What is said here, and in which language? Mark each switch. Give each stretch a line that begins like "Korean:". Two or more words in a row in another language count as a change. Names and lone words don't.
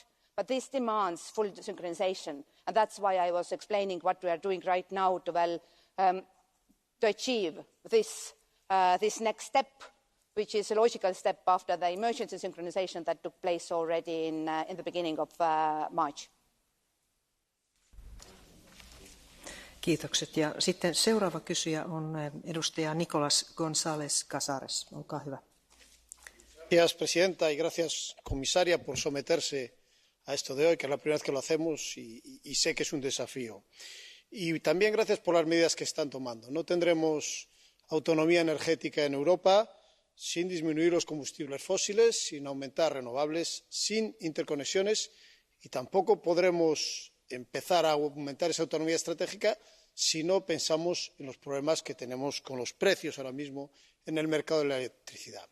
English: But this demands full synchronization. And that's why I was explaining what we are doing right now to achieve this next step, which is a logical step after the emergency synchronization that took place already in the beginning of March.
Finnish: Kiitokset. Ja sitten seuraava kysyjä on edustaja Nicolás González Casares. Olkaa hyvä.
Spanish: Gracias, presidenta, y gracias, comisaria, por someterse a esto de hoy, que es la primera vez que lo hacemos y sé que es un desafío. Y también gracias por las medidas que están tomando. No tendremos autonomía energética en Europa sin disminuir los combustibles fósiles, sin aumentar renovables, sin interconexiones, y tampoco podremos empezar a aumentar esa autonomía estratégica si no pensamos en los problemas que tenemos con los precios ahora mismo en el mercado de la electricidad.